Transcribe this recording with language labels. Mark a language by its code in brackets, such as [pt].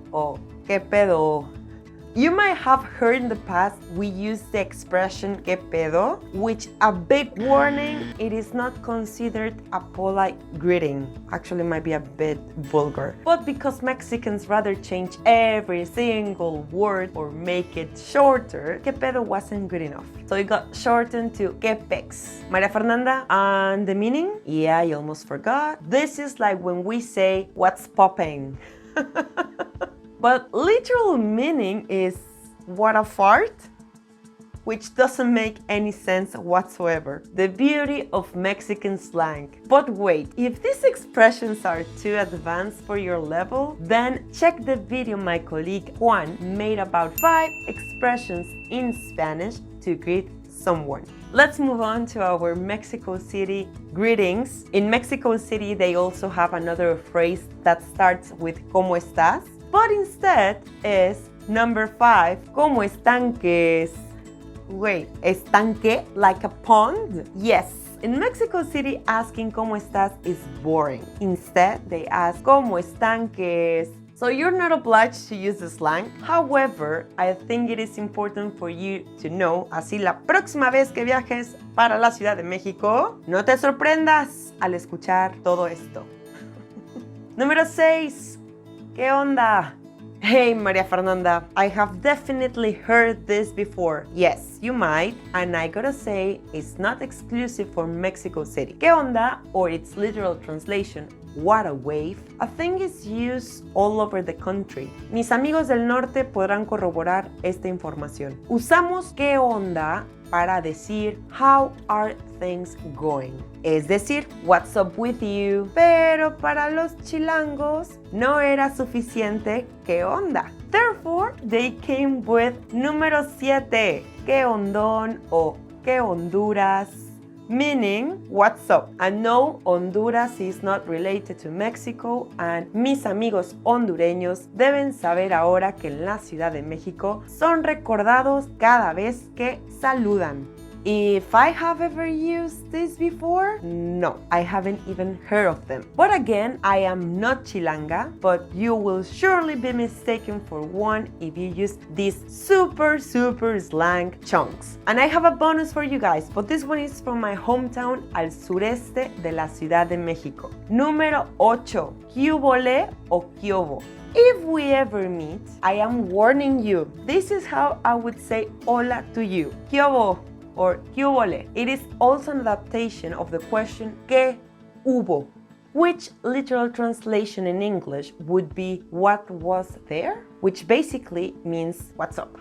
[en] O ¿qué pedo? You might have heard in the past we use the expression ¿qué pedo?, which, a big warning, it is not considered a polite greeting. Actually, it might be a bit vulgar. But because Mexicans rather change every single word or make it shorter, ¿qué pedo wasn't good enough. So it got shortened to ¿qué pex? Maria Fernanda, and the meaning? Yeah, I almost forgot. This is like when we say what's popping. But literal meaning is what a fart? Which doesn't make any sense whatsoever. The beauty of Mexican slang. But wait, if these expressions are too advanced for your level, then check the video my colleague Juan made about 5 expressions in Spanish to greet someone. Let's move on to our Mexico City greetings. In Mexico City, they also have another phrase that starts with ¿cómo estás?, but instead is number 5, ¿cómo estanques? Wait, ¿estanque? Like a pond? Yes. In Mexico City, asking ¿cómo estás? is boring. Instead, they ask ¿cómo estanques? So you're not obliged to use the slang. However, I think it is important for you to know, [es] así la próxima vez que viajes para la Ciudad de México, no te sorprendas al escuchar todo esto. Número 6. ¿Qué onda? [en] Hey, Maria Fernanda, I have definitely heard this before. Yes, you might, and I gotta say, it's not exclusive for Mexico City. ¿Qué onda? Or its literal translation, what a wave, a thing is used all over the country. [es] Mis amigos del norte podrán corroborar esta información. Usamos ¿qué onda? Para decir [en] how are things going, [es] es decir, [en] what's up with you. [es] Pero para los chilangos no era suficiente ¿qué onda? [en] Therefore, they came with número 7, ¿qué ondón? O ¿qué Honduras? meaning what's up. And no, Honduras is not related to Mexico, and [es] mis amigos hondureños deben saber ahora que en la Ciudad de México son recordados cada vez que saludan. [en] If I have ever used this before, no, I haven't even heard of them. But again, I am not Chilanga, but you will surely be mistaken for one if you use these super slang chunks. And I have a bonus for you guys, but this one is from my hometown [es] al sureste de la Ciudad de México. Número 8, ¿qué hubole o qué hubo? [en] If we ever meet, I am warning you. This is how I would say hola to you. ¿Qué hubo? Or ¿qué hubole? It is also an adaptation of the question ¿qué hubo?, which literal translation in English would be what was there, which basically means what's up.